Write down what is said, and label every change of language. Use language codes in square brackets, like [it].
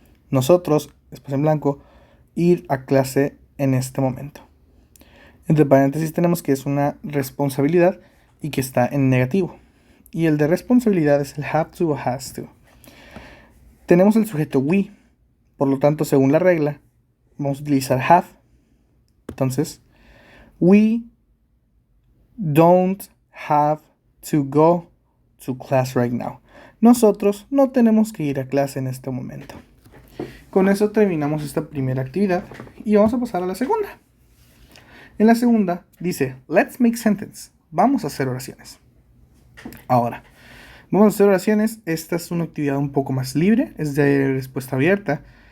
[es] Nosotros, espacio en blanco, ir a clase en este momento. Entre paréntesis tenemos que es una responsabilidad y que está en negativo. Y el de responsabilidad es el have to o has to. Tenemos el sujeto we, por lo tanto, según la regla, vamos a utilizar have. Entonces, [en] we don't have to go to class right now. [es] Nosotros no tenemos que ir a clase en este momento. Con eso terminamos esta primera actividad y vamos a pasar a la segunda. En la segunda dice, [en] let's make sentence. [es] Vamos a hacer oraciones. Ahora, vamos a hacer oraciones. Esta es una actividad un poco más libre, es de respuesta abierta.